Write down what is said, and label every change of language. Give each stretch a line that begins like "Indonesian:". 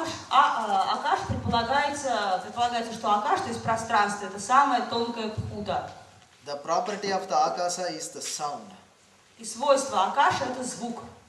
Russian: Акаш предполагается, что Акаш, то есть пространство, это самая тонкая пхута.
English: The property of the Akasa is the sound,
Russian: И свойство Акаша – это звук,